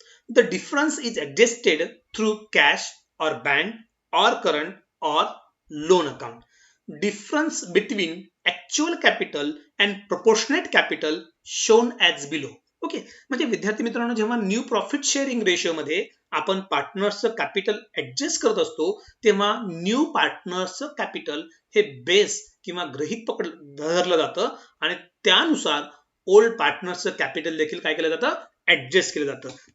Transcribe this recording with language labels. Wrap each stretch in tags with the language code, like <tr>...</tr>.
<en>The difference is adjusted through cash और bank और current और loan account. Difference between actual capital and proportionate capital shown as below.</en> <mr>Okay, म्हणजे विद्यार्थी मित्रांनो, जेव्हा न्यू प्रॉफिट शेअरिंग रेशिओ मध्ये आपण पार्टनर्सचं कॅपिटल ऍडजस्ट करत असतो तेव्हा न्यू पार्टनर्सचं कॅपिटल हे बेस किंवा गृहीत धरलं जातं आणि त्यानुसार ओल्ड पार्टनर्सचं कॅपिटल देखील काय केलं जातं, ऍडजस्ट केलं जातं.</mr>